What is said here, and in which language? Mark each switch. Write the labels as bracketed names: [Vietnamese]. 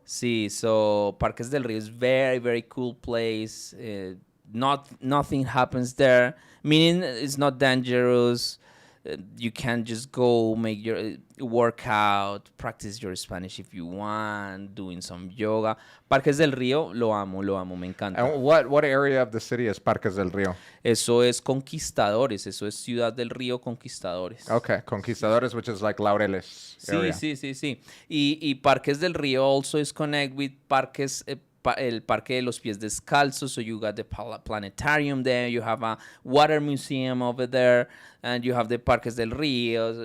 [English] See, so Parques del Río is very, very cool place. Nothing happens there, meaning it's not dangerous. You can just go make your workout, practice your Spanish if you want, doing some yoga. [Spanish] Parques del Río, lo amo, me encanta. [English] And what area of the city is Parques del Río? [Spanish] Eso es Conquistadores, eso es Ciudad del Río Conquistadores. [English] Okay, Conquistadores, which is like Laureles area. [Spanish] Sí. Y [English] Parques del Río also is connect with Parques, el Parque de los Pies Descalzos, so you got the planetarium there, you have a water museum over there, and you have the Parques del Río.